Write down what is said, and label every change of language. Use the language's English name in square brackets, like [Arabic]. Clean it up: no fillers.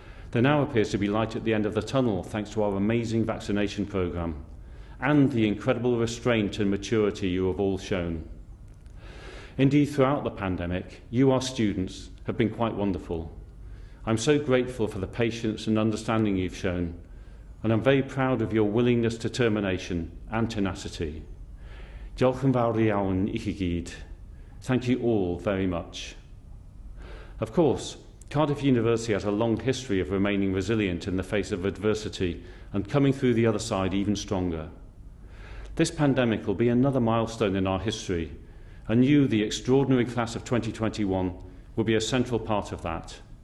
[English] There now appears to be light at the end of the tunnel thanks to our amazing vaccination programme and the incredible restraint and maturity you have all shown. Indeed, throughout the pandemic, you, our students, have been quite wonderful. I'm so grateful for the patience and understanding you've shown, and I'm very proud of your willingness, determination and tenacity. [Welsh] Diolch yn fawr iawn I chi gyd. [English] Thank you all very much. Of course, Cardiff University has a long history of remaining resilient in the face of adversity and coming through the other side even stronger. This pandemic will be another milestone in our history, and you, the extraordinary class of 2021, will be a central part of that.